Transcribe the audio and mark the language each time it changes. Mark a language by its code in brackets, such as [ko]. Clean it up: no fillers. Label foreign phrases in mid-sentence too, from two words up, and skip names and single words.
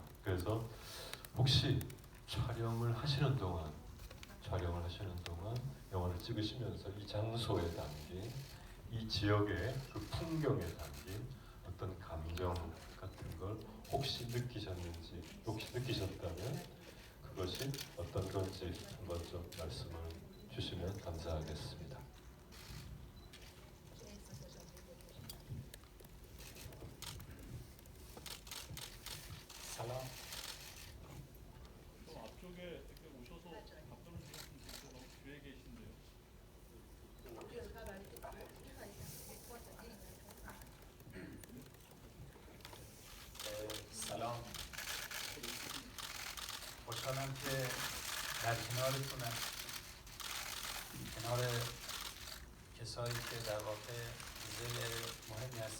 [ko] 그래서 혹시 촬영을 하시는 동안 영화를 찍으시면서 이 장소에 담긴 이 지역의 그 풍경에 담긴 어떤 감정 같은 걸 혹시 느끼셨는지, 혹시 느끼셨다면 그것이 어떤 건지 한번 좀 말씀을 주시면 감사하겠습니다. 살람. 앞쪽에 이렇게 오셔서 답변을 주셨으면 좋겠어요. 뒤에 계신데요. [fa] سلام، خوشحالم که در کنارتونم، کنار کسایی که در واقع زل مهمی از